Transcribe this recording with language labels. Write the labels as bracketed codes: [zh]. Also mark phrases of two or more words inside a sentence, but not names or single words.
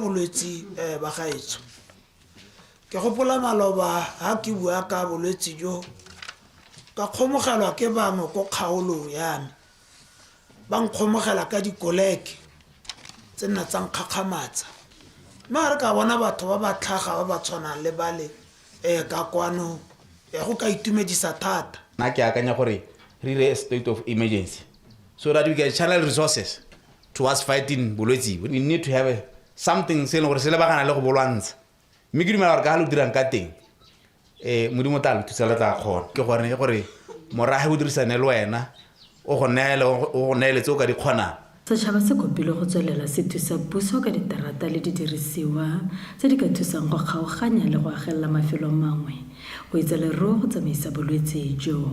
[tn] bolwetse ba gaetso ke gopola maloba ha ke bua ka bolwetse jo ka kgomogelwa ke bangwe ko kgaolong yame ba nkgomogela ka dikoleke tse nna tsa nkgakgamatsa mme re ka bona batho ba ba tlhaga ba ba tshwanang le bale ka kwano go ka itumedisa thata nna ke akanya gore re ire [en] a state of emergency so that we can channel resources towards fighting bolwetse. We need to have something [tn] se leng gore se lebagana le go bolwantsha mme ke dumela gore ka ga lo dirang ka teng modimo tla lo thusa le tla kgona ke gore morage o dirisane le wena o go neele tse o ka di kgonang. Setšhaba se kopile go tswelela se thusa puso ka diterata le didirisiwa tse di ka thusang go kgaoganya le go agelela mafelo mangwe go itse leruo go tsamaisa bolwetse jo.